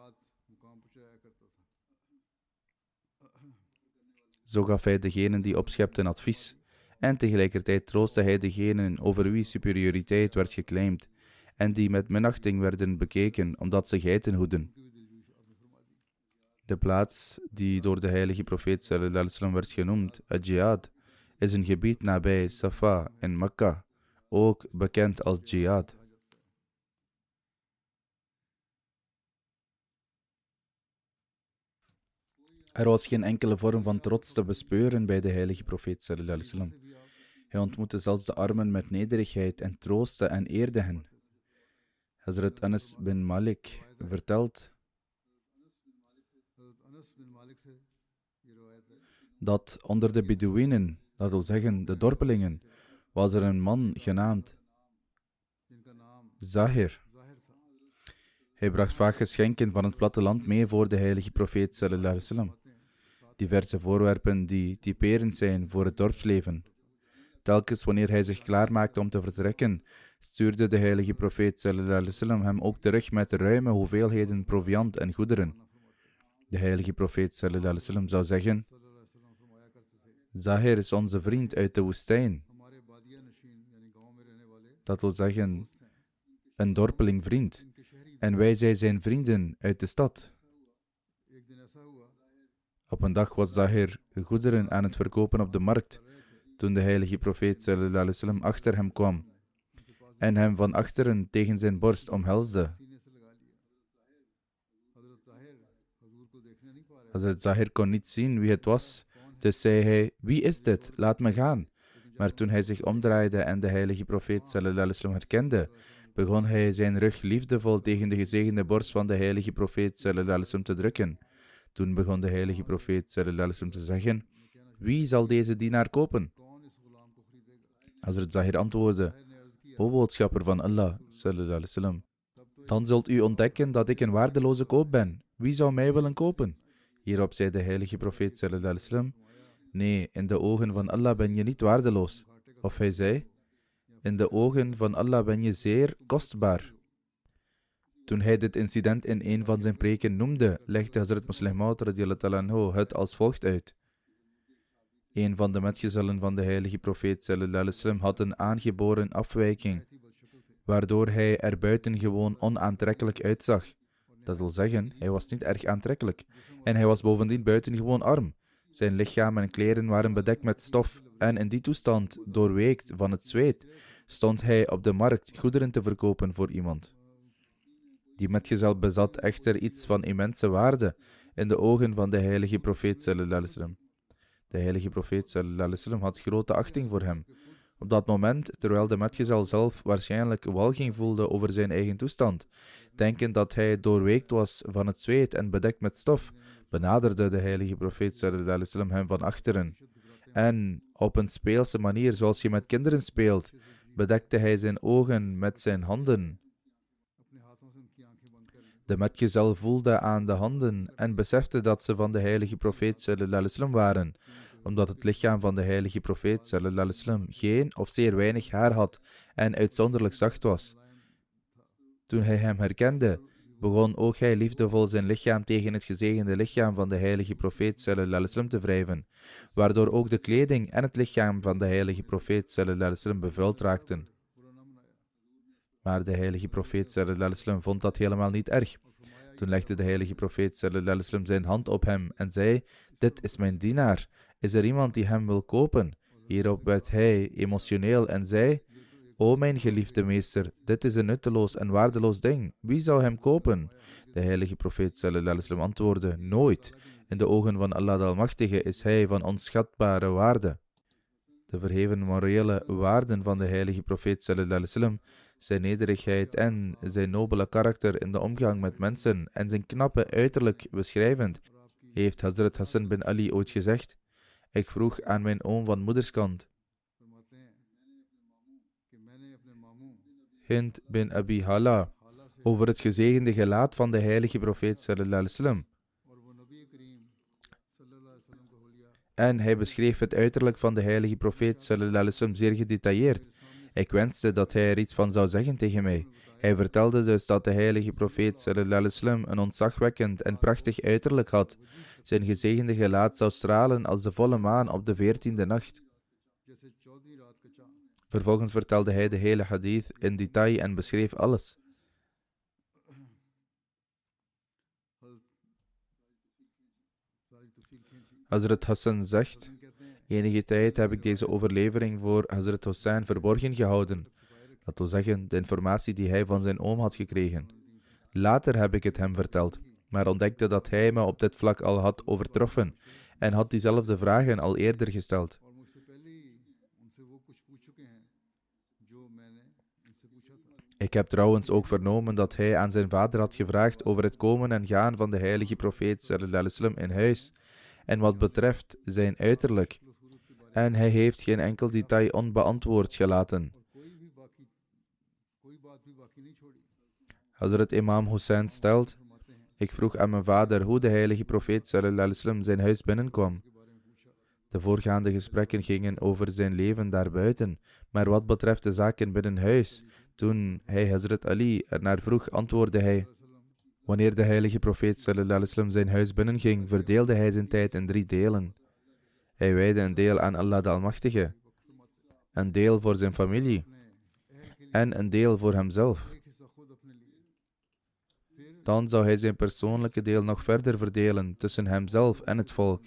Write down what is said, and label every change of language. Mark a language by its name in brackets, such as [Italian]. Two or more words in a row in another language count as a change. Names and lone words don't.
[Dutch] Zo gaf hij degenen die opschepten advies. En tegelijkertijd troostte hij degenen over wie superioriteit werd geclaimd en die met minachting werden bekeken omdat ze geiten hoedden. De plaats die door de heilige profeet [Arabic] صلى الله عليه وسلم [Dutch] werd genoemd, Ajiyad, is een gebied nabij Safa in Mekka, ook bekend als Jihad. Er was geen enkele vorm van trots te bespeuren bij de heilige profeet [Arabic] صلى الله عليه وسلم. [Dutch] Hij ontmoette zelfs de armen met nederigheid en troostte en eerde hen. Hazrat Anas bin Malik vertelt dat onder de Bedouinen, dat wil zeggen de dorpelingen, was er een man genaamd Zahir. Hij bracht vaak geschenken van het platteland mee voor de heilige profeet [Arabic] صلى الله عليه وسلم. [Dutch] Diverse voorwerpen die typerend zijn voor het dorpsleven. Telkens wanneer hij zich klaarmaakte om te vertrekken, stuurde de heilige profeet [Arabic] صلى الله عليه وسلم [Dutch] hem ook terug met ruime hoeveelheden proviand en goederen. De heilige profeet [Arabic] صلى الله عليه وسلم [Dutch] zou zeggen: Zahir is onze vriend uit de woestijn. Dat wil zeggen, een dorpeling vriend. En wij zijn vrienden uit de stad. Op een dag was Zahir goederen aan het verkopen op de markt, toen de heilige profeet [Arabic] صلى الله عليه وسلم [Dutch] achter hem kwam en hem van achteren tegen zijn borst omhelsde. Hazrat Zahir kon niet zien wie het was, dus zei hij: wie is dit? Laat me gaan. Maar toen hij zich omdraaide en de heilige profeet [Arabic] صلى الله عليه وسلم [Dutch] herkende, begon hij zijn rug liefdevol tegen de gezegende borst van de heilige profeet [Arabic] صلى الله عليه وسلم [Dutch] te drukken. Toen begon de heilige profeet [Arabic] صلى الله عليه وسلم [Dutch] te zeggen: wie zal deze dienaar kopen? Hazrat Zahir antwoordde: o boodschapper van Allah [Arabic] صلى الله عليه وسلم, [Dutch] dan zult u ontdekken dat ik een waardeloze koop ben. Wie zou mij willen kopen? Hierop zei de heilige profeet [Arabic] صلى الله عليه وسلم: [Dutch] nee, in de ogen van Allah ben je niet waardeloos. Of hij zei: in de ogen van Allah ben je zeer kostbaar. Toen hij dit incident in een van zijn preken noemde, legde Hazrat Muslih Maud [Arabic] رضي الله تعالى عنه [Dutch] het als volgt uit. Een van de metgezellen van de heilige profeet [Arabic] صلى الله عليه وسلم [Dutch] had een aangeboren afwijking, waardoor hij er buitengewoon onaantrekkelijk uitzag. Dat wil zeggen, hij was niet erg aantrekkelijk. En hij was bovendien buitengewoon arm. Zijn lichaam en kleren waren bedekt met stof. En in die toestand, doorweekt van het zweet, stond hij op de markt goederen te verkopen voor iemand. Die metgezel bezat echter iets van immense waarde in de ogen van de heilige profeet [Arabic] صلى الله عليه وسلم. [Dutch] De heilige profeet [Arabic] صلى الله عليه وسلم [Dutch] had grote achting voor hem. Op dat moment, terwijl de metgezel zelf waarschijnlijk walging voelde over zijn eigen toestand, denkend dat hij doorweekt was van het zweet en bedekt met stof, benaderde de heilige profeet [Arabic] صلى الله عليه وسلم [Dutch] hem van achteren. En op een speelse manier, zoals je met kinderen speelt, bedekte hij zijn ogen met zijn handen. De metgezel voelde aan de handen en besefte dat ze van de heilige profeet [Arabic] صلى الله عليه وسلم [Dutch] waren, omdat het lichaam van de heilige profeet [Arabic] صلى الله عليه وسلم [Dutch] geen of zeer weinig haar had en uitzonderlijk zacht was. Toen hij hem herkende, begon ook hij liefdevol zijn lichaam tegen het gezegende lichaam van de heilige profeet [Arabic] صلى الله عليه وسلم [Dutch] te wrijven, waardoor ook de kleding en het lichaam van de heilige profeet [Arabic] صلى الله عليه وسلم [Dutch] bevuild raakten. Maar de heilige profeet [Arabic] صلى الله عليه وسلم [Dutch] vond dat helemaal niet erg. Toen legde de heilige profeet [Arabic] صلى الله عليه وسلم [Dutch] zijn hand op hem en zei: dit is mijn dienaar. Is er iemand die hem wil kopen? Hierop werd hij emotioneel en zei: o mijn geliefde meester, dit is een nutteloos en waardeloos ding. Wie zou hem kopen? De heilige profeet [Arabic] صلى الله عليه وسلم [Dutch] antwoordde: nooit. In de ogen van Allah de Almachtige is hij van onschatbare waarde. De verheven morele waarden van de heilige profeet [Arabic] صلى الله عليه وسلم, [Dutch] zijn nederigheid en zijn nobele karakter in de omgang met mensen en zijn knappe uiterlijk beschrijvend, heeft Hazrat Hassan bin Ali ooit gezegd: ik vroeg aan mijn oom van moederskant, Hind bin Abi Hala, over het gezegende gelaat van de heilige profeet [Arabic] صلى الله عليه وسلم. [Dutch] En hij beschreef het uiterlijk van de heilige profeet [Arabic] صلى الله عليه وسلم [Dutch] zeer gedetailleerd. Ik wenste dat hij er iets van zou zeggen tegen mij. Hij vertelde dus dat de heilige profeet [Arabic] صلى الله عليه وسلم [Dutch] een ontzagwekkend en prachtig uiterlijk had. Zijn gezegende gelaat zou stralen als de volle maan op de 14e nacht. Vervolgens vertelde hij de hele hadith in detail en beschreef alles. Hazrat Hassan zegt: enige tijd heb ik deze overlevering voor Hazrat Hussein verborgen gehouden. Dat wil zeggen, de informatie die hij van zijn oom had gekregen. Later heb ik het hem verteld. maar ontdekte dat hij me op dit vlak al had overtroffen en had diezelfde vragen al eerder gesteld. [Urdu] اور مجھ سے پہلے ہی ان سے وہ کچھ پوچھ چکے ہیں جو میں نے اِن سے پوچھا تھا. [Dutch] Ik heb trouwens ook vernomen dat hij aan zijn vader had gevraagd over het komen en gaan van de heilige profeet [Arabic] صلى الله عليه وسلم [Dutch] in huis en wat betreft zijn uiterlijk. En hij heeft geen enkel detail onbeantwoord gelaten. [Urdu] کوئی بات بھی باقی نہیں چھوڑی. [Dutch] Hazrat Imam Hussein stelt: [Urdu] فرماتے ہیں [Dutch] Ik vroeg aan mijn vader hoe de heilige profeet [Arabic] صلى الله عليه وسلم [Dutch] zijn huis binnenkwam. [Urdu] کے بارے میں پوچھا. [Dutch] De voorgaande gesprekken gingen over zijn leven daarbuiten, maar wat betreft de zaken binnen huis, toen hij Hazrat Ali ernaar vroeg, antwoordde hij: Wanneer de heilige profeet [Arabic] صلى الله عليه وسلم [Dutch] zijn huis binnenging, verdeelde hij zijn tijd in 3 delen. Hij wijde een deel aan Allah de Almachtige, een deel voor zijn familie en een deel voor hemzelf. [Urdu] ایک حصہ خود اپنے لیے۔ پھر [Dutch] Dan zou hij zijn persoonlijke deel nog verder verdelen tussen hemzelf en het volk.